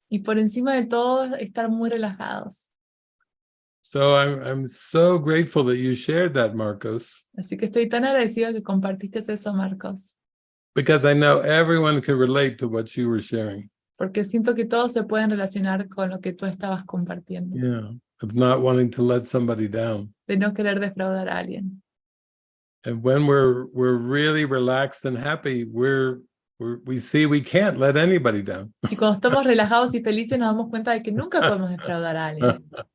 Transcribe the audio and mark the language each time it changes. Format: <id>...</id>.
<es>Y por encima de todo, estar muy relajados.</es> <en>So I'm so grateful that you shared that, Marcos,</en> <es>Así que estoy tan agradecido que compartiste eso, Marcos,</es> <en>because I know everyone can relate to what you were sharing.</en> <es>porque siento que todos se pueden relacionar con lo que tú estabas compartiendo,</es> <en>Yeah, of not wanting to let somebody down.</en> <es>de no querer defraudar a alguien.</es> <en>And when we're really relaxed and happy, we see we can't let anybody down.</en> <es>Y cuando estamos relajados y felices nos damos cuenta de que nunca podemos defraudar a alguien.</es>